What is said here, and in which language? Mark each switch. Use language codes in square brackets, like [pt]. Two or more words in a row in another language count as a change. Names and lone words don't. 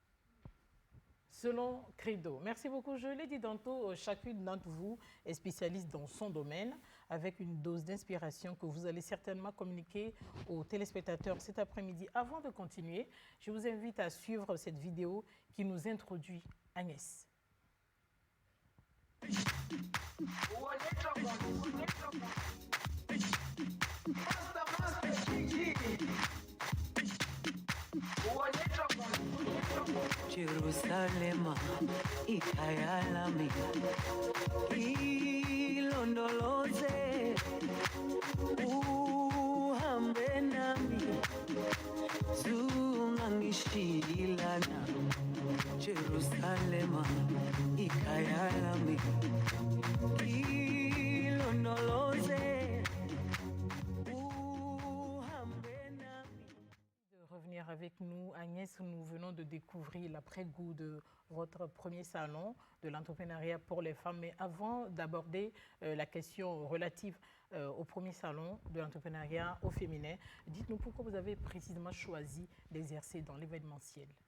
[fr] Selon Credo. Merci beaucoup. Je l'ai dit tantôt, chacune d'entre vous est spécialiste dans son domaine avec une dose d'inspiration que vous allez certainement communiquer aux téléspectateurs cet après-midi. Avant de continuer, je vous invite à suivre cette vidéo qui nous introduit Agnès. [zu] Jerusalema ikayalami ilondoloze uhambe nami zungangishilana Jerusalema ikayalami ilondoloze [fr] avec nous, Agnès, nous venons de découvrir l'après-goût de votre premier salon de l'entrepreneuriat pour les femmes. Mais avant d'aborder la question relative au premier salon de l'entrepreneuriat au féminin, dites-nous pourquoi vous avez précisément choisi d'exercer dans l'événementiel.